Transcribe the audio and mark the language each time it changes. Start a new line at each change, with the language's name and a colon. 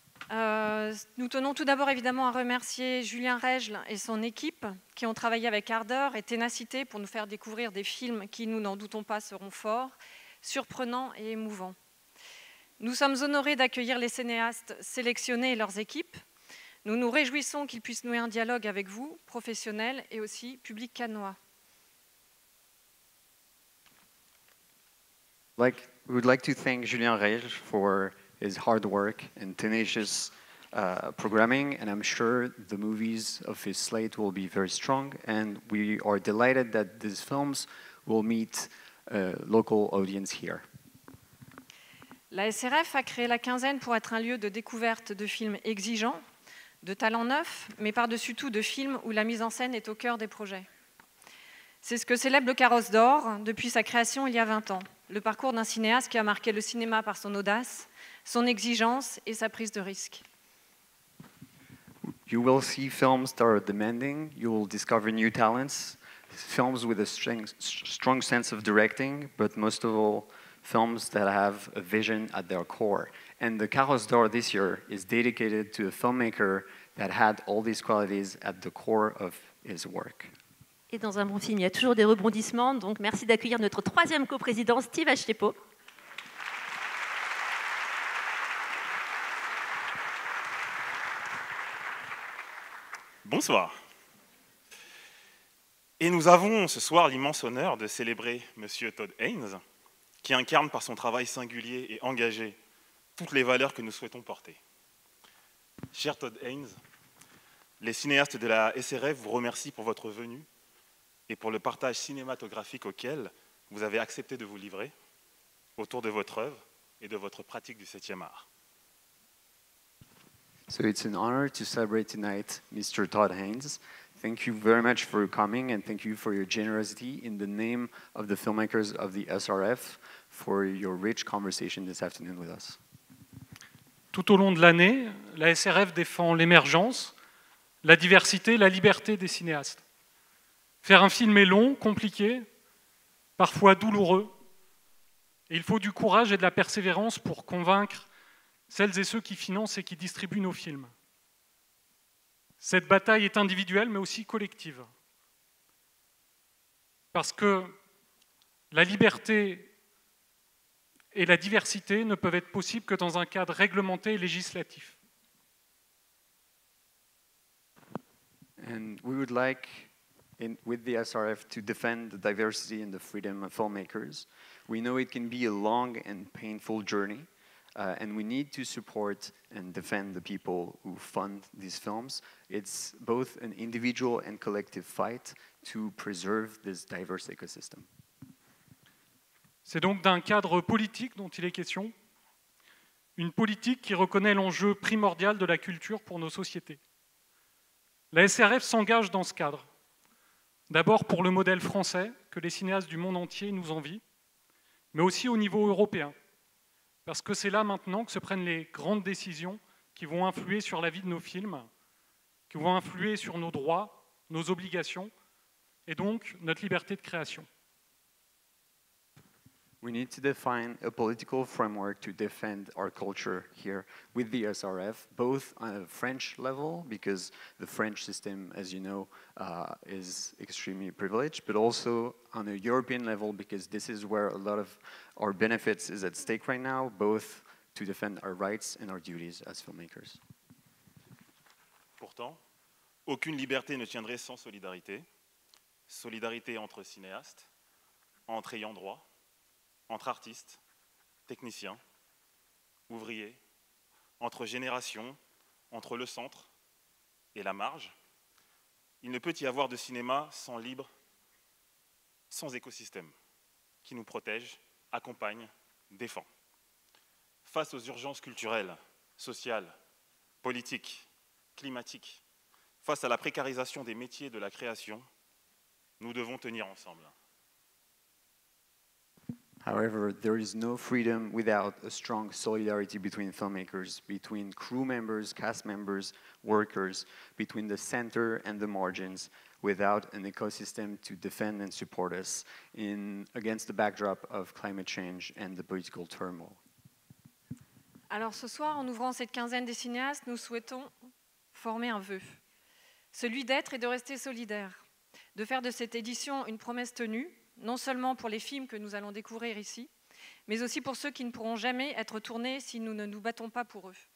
French: Nous tenons tout d'abord évidemment à remercier Julien Règle et son équipe qui ont travaillé avec ardeur et ténacité pour nous faire découvrir des films qui, nous n'en doutons pas, seront forts, surprenants et émouvants. Nous sommes honorés d'accueillir les cinéastes sélectionnés et leurs équipes. Nous nous réjouissons qu'ils puissent nouer un dialogue avec vous, professionnels et aussi public cannois.
English: We would like to thank Julien Règle for his hard work and tenacious programming, and I'm sure the movies of his slate will be very strong, and we are delighted that these films will meet a local audience here.
French: La SRF a créé la quinzaine pour être un lieu de découverte de films exigeants, de talents neufs, mais par-dessus tout de films où la mise en scène est au cœur des projets. C'est ce que célèbre le Carrosse d'Or depuis sa création il y a 20 ans. Le parcours d'un cinéaste qui a marqué le cinéma par son audace, son exigence et sa prise de risque.
English: You will see films that are demanding, you will discover new talents, films with a strong sense of directing, but most of all, films that have a vision at their core. And the Carrosse d'Or this year is dedicated to a filmmaker that had all these qualities at the core of his work.
French: Et dans un bon film, il y a toujours des rebondissements. Donc, merci d'accueillir notre troisième coprésident, Steve Achiepo. Bonsoir. Et nous avons ce soir l'immense honneur de célébrer Monsieur Todd Haynes, qui incarne par son travail singulier et engagé toutes les valeurs que nous souhaitons porter. Cher Todd Haynes, les cinéastes de la SRF vous remercient pour votre venue et pour le partage cinématographique auquel vous avez accepté de vous livrer autour de votre œuvre et de votre pratique du 7e art.
English: So it's an honor to celebrate tonight Mr. Todd Haynes. Thank you very much for coming and thank you for your generosity in the name of the filmmakers of the SRF for your rich conversation this afternoon with us.
French: Tout au long de l'année, la SRF défend l'émergence, la diversité, la liberté des cinéastes. Faire un film est long, compliqué, parfois douloureux. Et il faut du courage et de la persévérance pour convaincre celles et ceux qui financent et qui distribuent nos films. Cette bataille est individuelle, mais aussi collective. Parce que la liberté et la diversité ne peuvent être possibles que dans un cadre réglementé et législatif.
English: And we would like, with the SRF, to defend the diversity and the freedom of filmmakers. We know it can be a long and painful journey, and we need to support and defend the people who fund these films. It's both an individual and collective fight to preserve this diverse ecosystem.
French: C'est donc d'un cadre politique dont il est question, une politique qui reconnaît l'enjeu primordial de la culture pour nos sociétés. La SRF s'engage dans ce cadre. D'abord pour le modèle français que les cinéastes du monde entier nous envient, mais aussi au niveau européen, parce que c'est là maintenant que se prennent les grandes décisions qui vont influer sur la vie de nos films, qui vont influer sur nos droits, nos obligations, et donc notre liberté de création.
English: We need to define a political framework to defend our culture here with the SRF, both on a French level, because the French system, as you know, is extremely privileged, but also on a European level, because this is where a lot of our benefits is at stake right now, both to defend our rights and our duties as filmmakers.
French: Pourtant, aucune liberté ne tiendrait sans solidarité. Solidarité entre cinéastes, entre ayants droit, entre artistes, techniciens, ouvriers, entre générations, entre le centre et la marge. Il ne peut y avoir de cinéma sans libre, sans écosystème, qui nous protège, accompagne, défend. Face aux urgences culturelles, sociales, politiques, climatiques, face à la précarisation des métiers de la création, nous devons tenir ensemble.
English: However, there is no freedom without a strong solidarity between filmmakers, between crew members, cast members, workers, between the center and the margins, without an ecosystem to defend and support us against the backdrop of climate change and the political turmoil.
French: Alors ce soir, en ouvrant cette quinzaine des cinéastes, nous souhaitons former un vœu, celui d'être et de rester solidaires, de faire de cette édition une promesse tenue, non seulement pour les films que nous allons découvrir ici, mais aussi pour ceux qui ne pourront jamais être tournés si nous ne nous battons pas pour eux.